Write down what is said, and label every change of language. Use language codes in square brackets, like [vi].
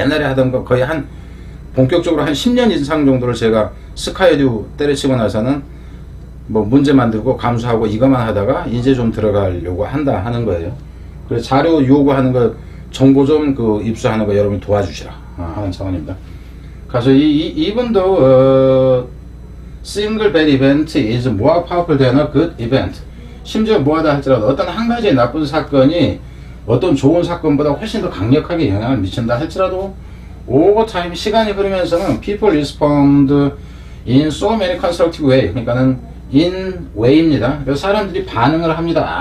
[ko] 옛날에 하던 거 거의 본격적으로 한 10년 이상 정도를 제가 스카이듀 때려치고 나서는 뭐 문제 만들고 감수하고 이것만 하다가 이제 좀 들어가려고 한다 하는 거예요. 그래서 자료 요구하는 거 정보 좀 입수하는 거 여러분이 도와주시라 하는 차원입니다. 그래서 이분도 [en] single bad event is more powerful than a good event. [ko] 심지어 뭐하다 할지라도 어떤 한 가지의 나쁜 사건이 어떤 좋은 사건보다 훨씬 더 강력하게 영향을 미친다 할지라도 [en] over time [ko] 시간이 흐르면서는 [en] people respond in so many constructive way. [ko] 그러니까는 in way입니다. 그래서 사람들이 반응을 합니다.